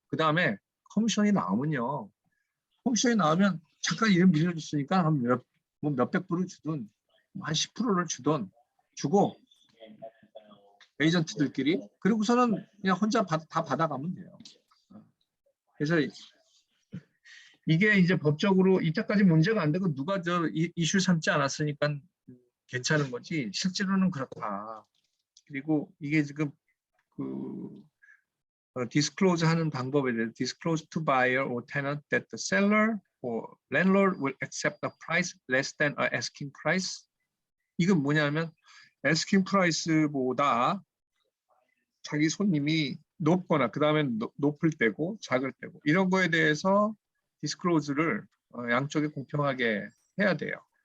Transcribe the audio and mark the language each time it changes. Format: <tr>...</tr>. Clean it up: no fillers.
<ko>그 다음에 커미션이 나오면요. 커미션이 나오면 잠깐 이름 빌려줬으니까 한 몇백 불을 주든 한 10%를 주든 주고 에이전트들끼리 그리고서는 그냥 혼자 다 받아가면 돼요. 그래서 이게 이제 법적으로 이때까지 문제가 안 되고 누가 이슈 삼지 않았으니까 괜찮은 거지 실제로는 그렇다. 그리고 이게 지금</ko> <en>disclose</en> <ko>하는 방법에 대해서</ko> <en>disclose to buyer or tenant that the seller or landlord will accept a price less than a asking price.</en> <ko>이건 뭐냐면 asking price보다 자기 손님이 높거나 그 다음에 높을 때고 작을 때고 이런 거에 대해서 디스클로즈를 양쪽에 공평하게 해야 돼요.</ko>